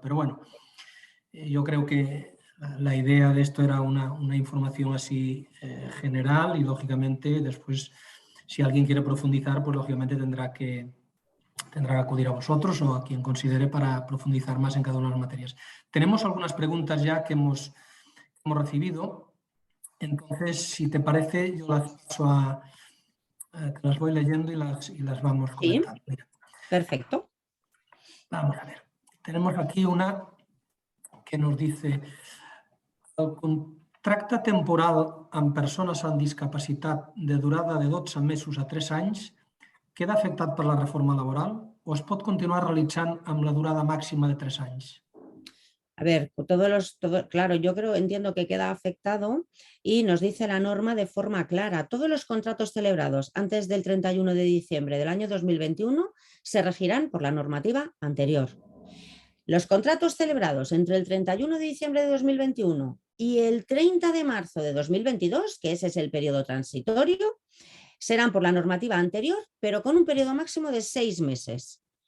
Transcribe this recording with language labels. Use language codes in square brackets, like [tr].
[es] Pero bueno, yo creo que la idea de esto era una información así general y lógicamente después si alguien quiere profundizar, pues lógicamente tendrá que acudir a vosotros o a quien considere para profundizar más en cada una de las materias. Tenemos algunas preguntas ya que hemos recibido, entonces si te parece yo las paso te las voy leyendo y las vamos comentando. Sí, perfecto. Vamos a ver, tenemos aquí una que nos dice: [ca] el contracte temporal amb persones amb discapacitat de durada de 12 mesos a 3 anys queda afectat per la reforma laboral o es pot continuar realitzant amb la durada màxima de 3 anys? [es] A ver, claro, entiendo que queda afectado y nos dice la norma de forma clara. Todos los contratos celebrados antes del 31 de diciembre del año 2021 se regirán por la normativa anterior. Los contratos celebrados entre el 31 de diciembre de 2021 y el 30 de marzo de 2022, que ese es el periodo transitorio, serán por la normativa anterior, pero con un periodo máximo de 6 meses.